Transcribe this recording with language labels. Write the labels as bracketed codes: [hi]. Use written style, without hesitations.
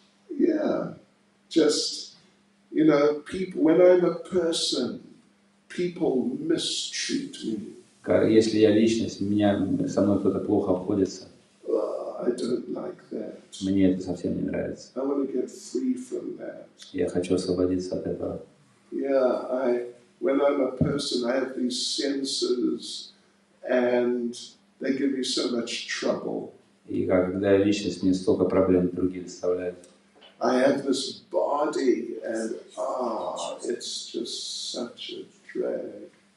[en] Yeah, just, people, when I'm a person, people mistreat me. [ru] Если я личность, со мной кто-то плохо обходится. [en] I don't like that. [ru] Мне это совсем не нравится. [en] I want to get free from that. [ru] Я хочу освободиться от этого. [en] Yeah, when I'm a person, I have these senses, and they give me so much trouble. [ru] И когда я личность, мне столько проблем другие доставляют. [en] I have this body, and it's just such a drag.